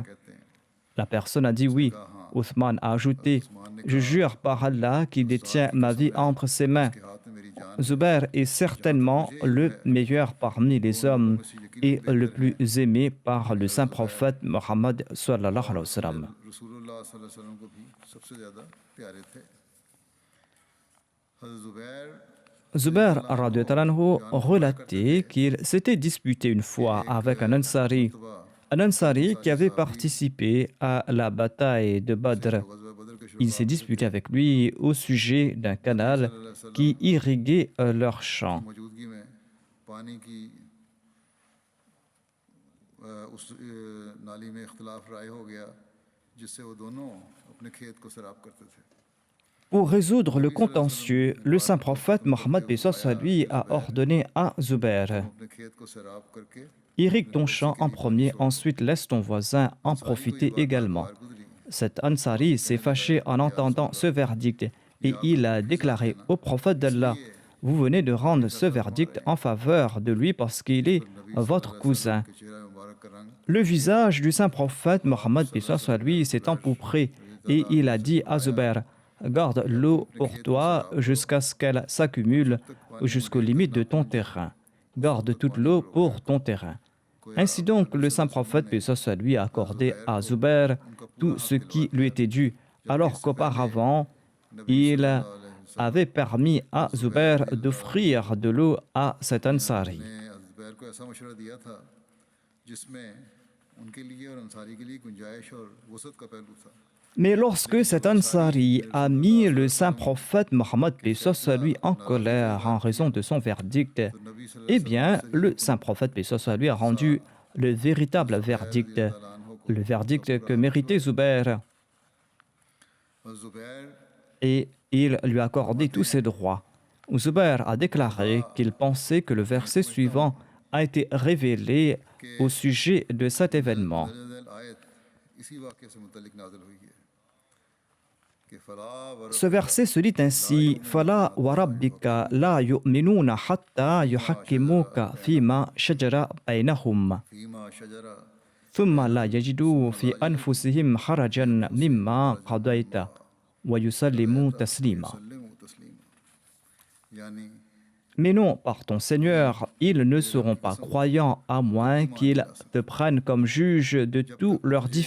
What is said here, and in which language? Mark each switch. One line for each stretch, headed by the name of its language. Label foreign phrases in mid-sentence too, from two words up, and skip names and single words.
French: La personne a dit oui. Othman a ajouté, je jure par Allah qu'il détient ma vie entre ses mains. Zubair est certainement le meilleur parmi les hommes et le plus aimé par le saint prophète Mohammed
Arabic: صلى الله عليه وسلم.
Urdu: رسول اللہ
Arabic: صلى الله عليه وسلم
Urdu: کو بھی سب سے زیادہ پیارے تھے حضرت زبیر
French: Zubair
Arabic: رضي الله عنه
French: relatait qu'il s'était disputé une fois avec un Ansari qui avait participé à la bataille de Badr. Il s'est disputé avec lui au sujet d'un canal qui irriguait leurs champs.
Urdu: موجودگی میں پانی کی اس نالی میں اختلاف رائے ہو گیا جس سے وہ دونوں اپنے کھیت کو سیراب کرتے تھے
French: Pour résoudre le contentieux, le saint prophète Mohammed lui a ordonné à Zubair,
Urdu: اپنے کھیت کو سیراب کر کے
French: irrigue ton champ en premier, ensuite laisse ton voisin en profiter également. Cet Ansari s'est fâché en entendant ce verdict et il a déclaré au prophète d'Allah, vous venez de rendre ce verdict en faveur de lui parce qu'il est votre cousin.
Urdu: کے چہرہ مبارک کا رنگ
French: Le visage du saint prophète Mohammed lui s'est empourpré et il a dit à Zubair, garde l'eau pour toi jusqu'à ce qu'elle s'accumule jusqu'aux limites de ton terrain. Garde toute l'eau pour ton terrain. Ainsi donc, le saint prophète lui a accordé à Zubair tout ce qui lui était dû, alors qu'auparavant, il avait permis à Zubair d'offrir de l'eau à cet Ansari.
Urdu: نے زبیر کو ایسا مشورہ دیا تھا جس میں ان کے لیے اور انصاری کے لیے گنجائش اور وسعت کا پہلو تھا
French: Mais lorsque cet Ansari a mis le saint prophète Mohammed lui en colère en raison de son verdict, eh bien, le saint prophète lui a rendu le véritable verdict, le verdict que méritait Zubair,
Urdu: اور زبیر
French: et il lui a accordé tous ses droits. Zubair a déclaré qu'il pensait que le verset suivant a été révélé au sujet de cet événement.
Urdu: آیت اسی واقعے سے متعلق نازل ہوئی ہے کہ
Arabic: فلا و
French: Ce verset se lit ainsi
Arabic: فلا وربك لا يؤمنون حتى يحكموك فيما شجر بينهم فيما شجر ثم لا يجدوا في أنفسهم حرجا مما قضيت ويسلموا تسليما. سلموا تسليما يعني
French: Mais non, par ton Seigneur, ils ne seront pas croyants à moins qu'ils te prennent comme juge de tous leurs différends.